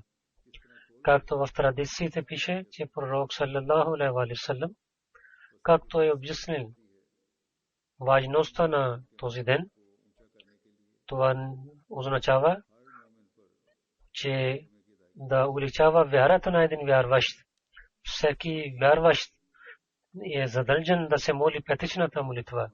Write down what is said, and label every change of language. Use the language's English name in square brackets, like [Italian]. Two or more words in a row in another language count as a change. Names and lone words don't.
[Bulgarian] Както в традициите пише, че пророк [Arabic] صلى الله عليه وسلم, [Bulgarian] както е обяснил важността на този ден, това означава, че да увеличава вярата на един вярващ. Всеки вярващ е задължен да се моли петичната молитва.